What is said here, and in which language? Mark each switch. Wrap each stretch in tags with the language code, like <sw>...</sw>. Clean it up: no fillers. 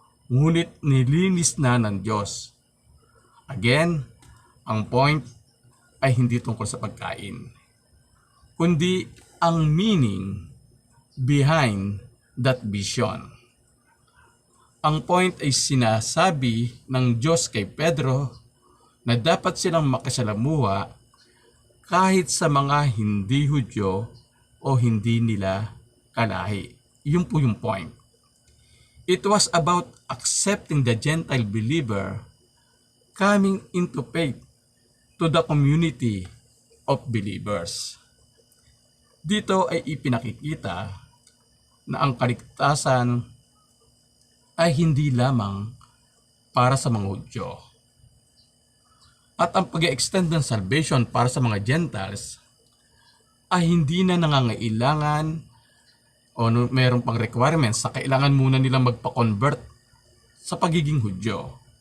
<tl>Ngunit nilinis na ng Diyos. Again, ang point ay hindi tungkol sa pagkain, kundi ang</tl> <en>meaning behind that vision.</en> <tl>Ang point ay sinasabi ng Diyos kay Pedro na dapat silang makisalamuha kahit sa mga hindi Hudyo o hindi nila kalahi. Yun po yung point.</tl> <en>It was about accepting the Gentile believer coming into faith to the community of believers.</en> <tl>Dito ay ipinakikita na ang kaligtasan ay hindi lamang para sa mga Hudyo. At ang pag-extend ng salvation para sa mga Gentiles ay hindi na nangangailangan o mayroon pang requirements sa kailangan muna nilang magpa-convert sa pagiging Hudyo.</tl>